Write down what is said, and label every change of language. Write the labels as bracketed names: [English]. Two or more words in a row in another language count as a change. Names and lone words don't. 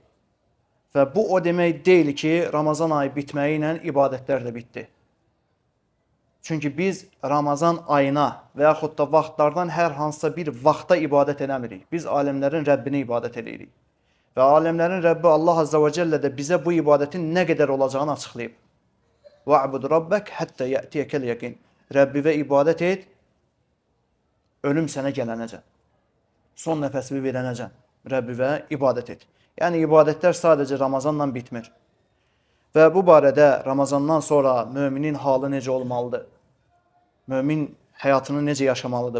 [Azerbaijani] Və bu o demək deyil ki, Ramazan ayı bitməyi ilə ibadətlər də bitdi. Çünki biz Ramazan ayına və yaxud da vaxtlardan hər hansısa bir vaxta ibadət eləmirik. Biz aləmlərin Rəbbinə ibadət edirik. Və aləmlərin Rəbbi Allah Azza və Cəllə də bizə bu ibadətin nə qədər olacağını açıqlayıb. [Arabic] وَعْبُدْ رَبَّكْ حَتَّى يَأْتِيَكَ الْيَقِينَ [Azerbaijani] Rəbbivə ibadət et, ölüm sənə gələnəcən. Son nəfəsini verənəcən. Rəbbivə ibadət et. Yəni ibadətlər sadəcə Ramazanla bitmir. Və bu barədə Ramazandan sonra müminin halı necə olmalıdır? Mümin həyatını necə yaşamalıdır?